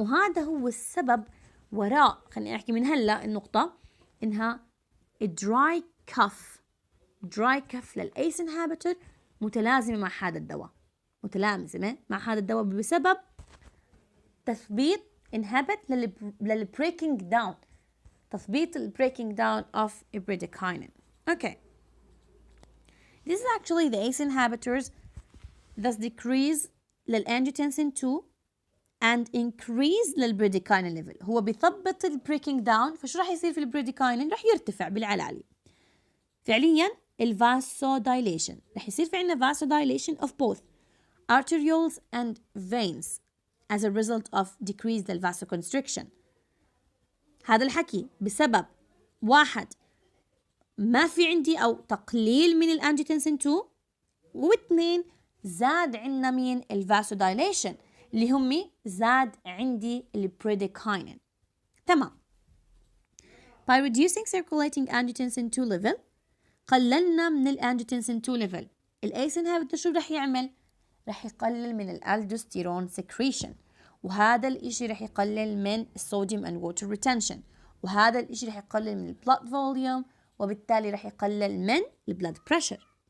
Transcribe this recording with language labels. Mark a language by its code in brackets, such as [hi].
[ar] وهذا هو السبب وراء، خليني أحكي من هلا النقطة، إنها dry cough للأيس انهابيتور متلازمة مع هذا الدواء، متلازمة مع هذا الدواء بسبب تثبيط [en] inhibit breaking down، [ar] تثبيط [en] breaking down of bradykinin. Okay. This is actually the ACE inhibitors thus decrease للangiotensin 2 and increase للبريديكاينين level. [ar] هو بيثبط breaking down، فشو راح يصير في البريديكاينين؟ راح يرتفع بالعلالي. فعليا الفاسودايليشن راح يصير في عنا [en] vasodilation of both arterioles and veins as a result of decrease vasoconstriction. [ar] هذا الحكي بسبب واحد، ما في عندي أو تقليل من الأنجيوتنسين 2، واثنين زاد عندنا مين؟ الفاسودايليشن اللي هم زاد عندي البريديكاينين. تمام. [en] By reducing circulating angiotensin 2 level [ar] قللنا من الانجيوتنسين 2 [en] level. [ar] الايس انهبيتور شو رح يعمل؟ رح يقلل من الالدوستيرون secretion، وهذا الاشي رح يقلل من الصوديوم and water retention، وهذا الاشي رح يقلل من البلاد فوليوم، وبالتالي رح يقلل من البلاد بريشر.